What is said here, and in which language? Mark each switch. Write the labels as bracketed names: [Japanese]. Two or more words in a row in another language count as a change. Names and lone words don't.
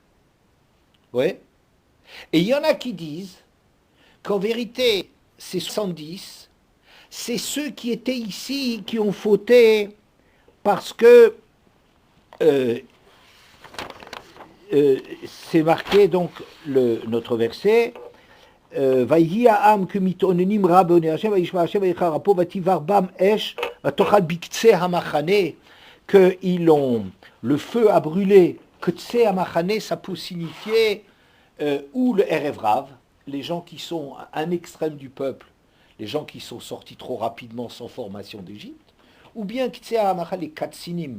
[French] Ouais. Et il y en a qui disent qu'en vérité, ces 70, c'est ceux qui étaient ici qui ont fauté parce que c'est marqué donc notre verset [Hebrew] ויהי העם כמתאוננים רע באזני השם וישמע השם ויחר אפו ותבער בם אש ותאכל בקצה המחנה, [French] que le feu a brûlé. [Hebrew] קצה המחנה, [French] ça peut signifier ou le [Hebrew] ערב רב, [French] les gens qui sont à un extrême du peuple, les gens qui sont sortis trop rapidement sans formation d'Égypte, ou bien [Hebrew] קצה המחנה, [French] les Katsinim.